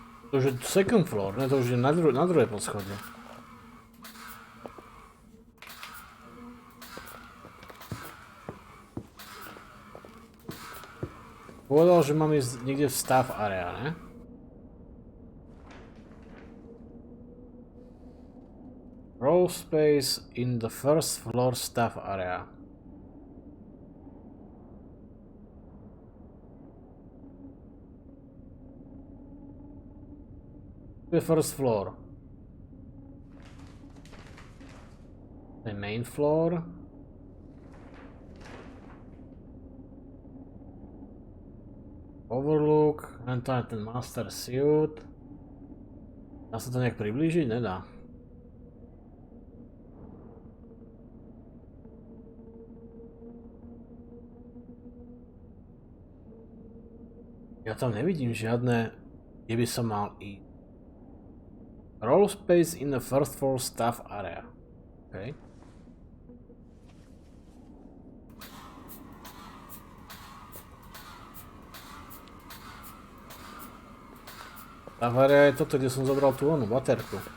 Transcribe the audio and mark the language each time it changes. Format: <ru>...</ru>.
<sk>To už je</sk> <en>second floor,</en> <sk>ne? To už je na druhé poschodie. Povedal, že mám ísť niekde v staff area, ne?</sk> <en>Roll space in the first floor staff area. The first floor. The main floor. Overlook. And ten master suit.</en> <sk>Dá sa to nejak priblížiť? Nedá. Ja tam nevidím žiadne, kde by som mal ísť.</sk> <en>Roll space in the first floor staff area. Okay.</en> <sk>Staff area je toto, kde som zobral tú onú baterku.</sk>